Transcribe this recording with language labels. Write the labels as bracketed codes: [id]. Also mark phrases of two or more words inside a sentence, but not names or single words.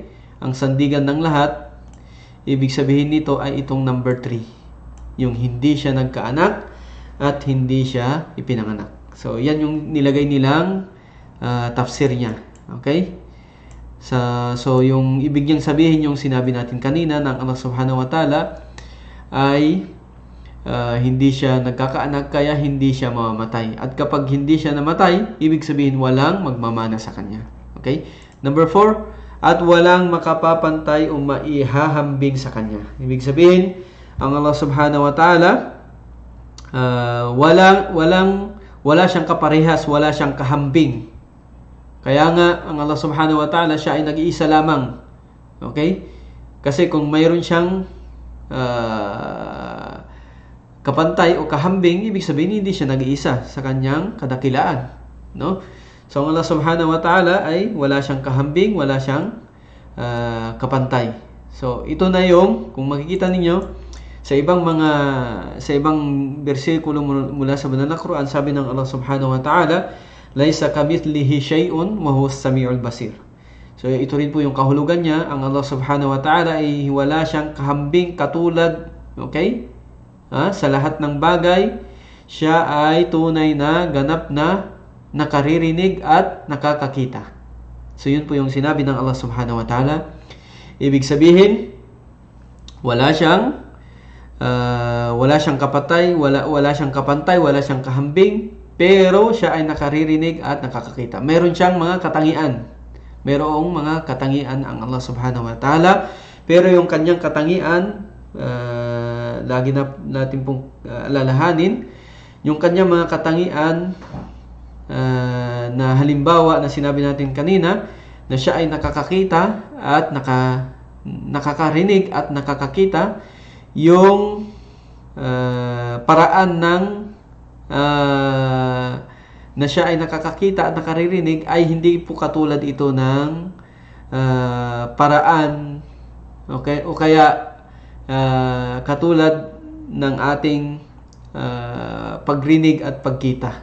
[tl] Ang sandigan ng lahat, ibig sabihin nito ay itong number 3. Yung hindi siya nagkaanak at hindi siya ipinanganak. So yan yung nilagay nilang tafsir niya, okay? So yung ibig niyang sabihin yung sinabi natin kanina ng [ar] الله سبحانه وتعالى [tl] ay hindi siya nagkakaanak kaya hindi siya mamamatay. At kapag hindi siya namatay, ibig sabihin walang magmamana sa kanya. Okay? Number 4, at walang makapapantay o maihahambing sa kanya. Ibig sabihin, ang [ar] الله سبحانه وتعالى [tl] wala siyang kaparehas, wala siyang kahambing. Kaya nga ang [ar] الله سبحانه وتعالى [tl] siya ay nag-iisa lamang. Okay? Kasi kung mayroon siyang kapantay o kahambing, ibig sabihin hindi siya nag-iisa sa kanyang kadakilaan, no? So ang [ar] الله سبحانه وتعالى [tl] ay wala siyang kahambing, wala siyang kapantay. So ito na yung kung makikita ninyo sa ibang bersikulo mula sa banal na Quran, sabi ng [ar] الله سبحانه وتعالى, ليس كمثله شيء وهو السميع البصير. [tl] So ito rin po yung kahulugan niya, ang [ar] الله سبحانه وتعالى [tl] ay wala siyang kahambing katulad, okay? Sa lahat ng bagay, siya ay tunay na ganap na nakaririnig at nakakakita. So yun po yung sinabi ng [ar] الله سبحانه وتعالى. [tl] Ibig sabihin, wala siyang kapatay, wala siyang kapantay, wala siyang kahambing, pero siya ay nakaririnig at nakakakita. Meron siyang mga katangian. Merong mga katangian ang [ar] الله سبحانه وتعالى, [tl] pero yung kanyang katangian, lagi natin pong alalahanin, yung kanyang mga katangian na halimbawa na sinabi natin kanina, na siya ay nakakakita at nakakarinig at nakakakita, yung paraan ng na siya ay nakakakita at nakaririnig ay hindi po katulad ito ng paraan, okay, o kaya katulad ng ating pagrinig at pagkita.